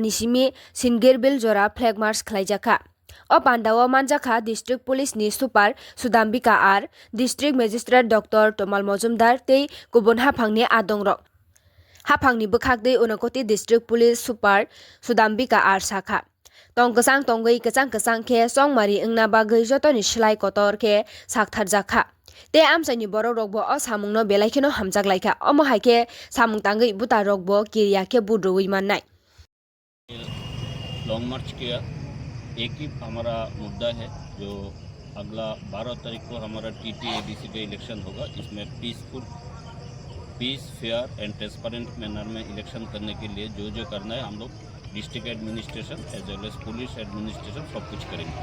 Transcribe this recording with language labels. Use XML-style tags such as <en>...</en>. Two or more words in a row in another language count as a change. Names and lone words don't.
<trp>ni simi Singirbil jora</trp> <en>flag march</en> <trp>khlaijaka o pandao manjaka</trp> <en>district police</en> <trp>ni super Sudambika R</trp> <en>district magistrate</en> <trp>Dr Tomal Mojumdar tei kubun hapang ni adongrok hapang ni bukhakti onokoti</trp> <en>district police super</en> <trp>Sudambika R sakha tong kesang tonggui kesang ke songmari engna bagui jotoni slai kotor ke sakthar jakha te amsani borok rokbo o samungno belaikeno hamjak laika omo haike samung tangui buta rokbo kirya ke budrui mannai</trp> <en>long march</en> <hi>किया। एक ही हमारा मुद्दा है जो अगला 12 तारीख को हमारा TTADC का इलेक्शन होगा। इसमें</hi> <en>peace fair and transparent manner</en> <hi>में इलेक्शन करने के लिए जो करना है हम लोग</hi> <en>district administration as well as police administration</en> <hi>सब कुछ करेंगे।</hi>